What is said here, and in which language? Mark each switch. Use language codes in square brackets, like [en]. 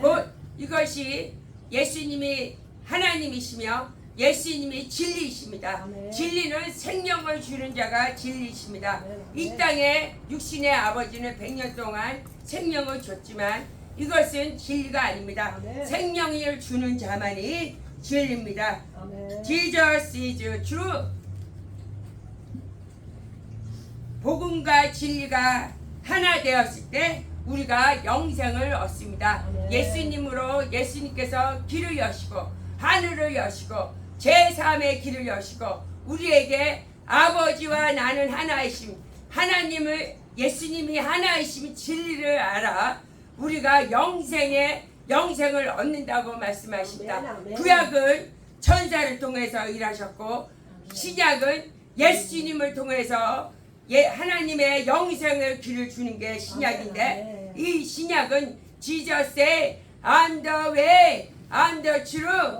[ko] 곧 이것이 예수님이 하나님이시며 예수님이 진리이십니다. 아멘. 진리는 생명을 주는 자가 진리이십니다. 아멘. 이 땅에 육신의 아버지는 100년 동안 생명을 줬지만 이것은 진리가 아닙니다. 아멘. 생명을 주는 자만이 진리입니다. 아멘. [en] Jesus is true. [ko] 복음과 진리가 하나 되었을 때 우리가 영생을 얻습니다. 아멘. 예수님으로 예수님께서 길을 여시고 하늘을 여시고 제3의 길을 여시고 우리에게 아버지와 나는 하나이심 하나님을 예수님이 하나이심 진리를 알아 우리가 영생을 얻는다고 말씀하십니다. 아멘, 아멘. 구약은 천사를 통해서 일하셨고 신약은 예수님을 통해서 하나님의 영생의 길을 주는 게 신약인데 아멘. 이 신약은 [en] Jesus say I'm the way, I'm the truth,